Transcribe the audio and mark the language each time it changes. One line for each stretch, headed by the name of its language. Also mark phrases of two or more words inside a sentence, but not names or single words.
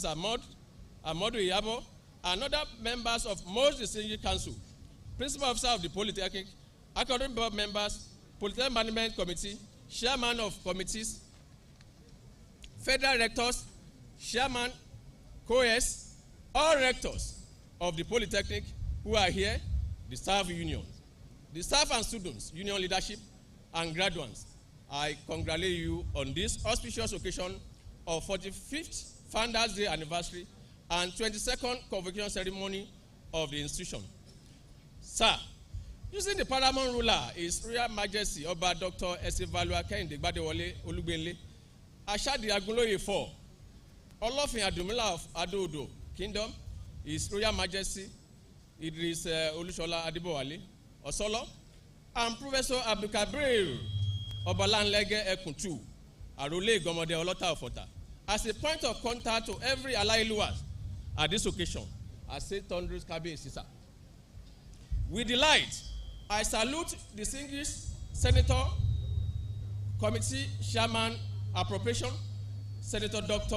English: Amadu Iyabo, and other members of most distinguished council, principal officer of the Polytechnic, academic board members, Polytechnic Management Committee, chairman of committees, federal rectors, chairman, co-es, all rectors of the Polytechnic who are here, the staff union, the staff and students, union leadership, and graduates. I congratulate you on this auspicious occasion of 45th Founders Day anniversary and 22nd convocation ceremony of the institution. Sir, using the paramount ruler, His Royal Majesty Oba Dr. Esivalua Kehinde Gbadewole Olugbenle, Ashadi Agunloye IV, Olofin Adumila of Ado-Odo Kingdom, His Royal Majesty Idris Olushola Adibowale Osolo, and Professor Abdulkabir Obalanlege Ekuntu, Arole Gomode Olota Ofota, as a point of contact to every Alailuwas at this occasion, I say Thunderous Kabi Sisa. With delight, I salute distinguished Senator, Committee Chairman, Appropriation, Senator Dr.